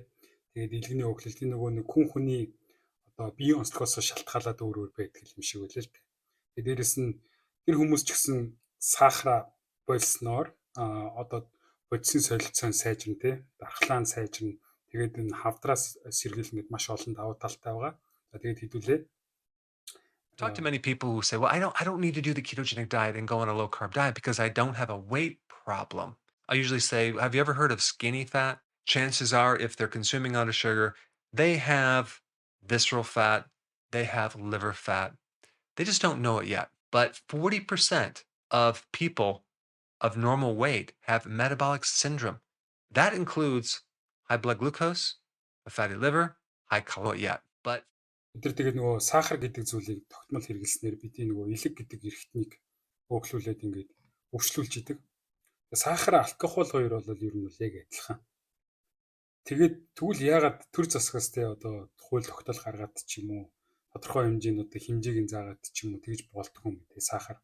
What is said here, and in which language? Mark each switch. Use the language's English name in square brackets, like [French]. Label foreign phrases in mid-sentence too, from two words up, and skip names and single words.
[Mongolian] Тэгээд илгэний өөхлөлт энэ нөгөө нэг хүн хүний одоо биеийн онцлогоос шалтгаалаад өөр байдаг юм шиг байлаа л дээ. Тэгээд дээрэс нь тэр хүмүүс ч гэсэн сахара болсноор одоо бодисын солилцоон сайжирна тий. Дархлаа нь сайжирна. Тэгээд энэ хавдраас сэргийлнэд маш олон давуу талтай байгаа. За тэгээд хэдүүлээ [English] Talk to many people who say, well, I don't need to do the ketogenic diet and go on a low carb diet because I don't have a weight problem. I usually say, have you ever heard of skinny fat? Chances are, if they're consuming a lot of sugar, they have visceral fat, they have liver fat. They just don't know it yet. But 40% of people of normal weight have metabolic syndrome. That includes high blood glucose, a fatty liver, high cholesterol yet. But [Mongolian] бид нар тэгээд нөгөө сахар гэдэг зүйлийг тогтмол хэрэглэснээр бидний нөгөө элэг гэдэг эрхтнийг өөхлүүлээд ингээд өвчлүүлж идэг. Сахар, алкогол хоёр бол ер нь яг адилхан. Тэгээд тэгвэл яагаад төр засгаас те одоо хууль тогтоол гаргаад ч юм уу тодорхой хэмжээнүүдийн хэмжээг нь заагаад ч юм уу тэгж болдгоо юм те сахар.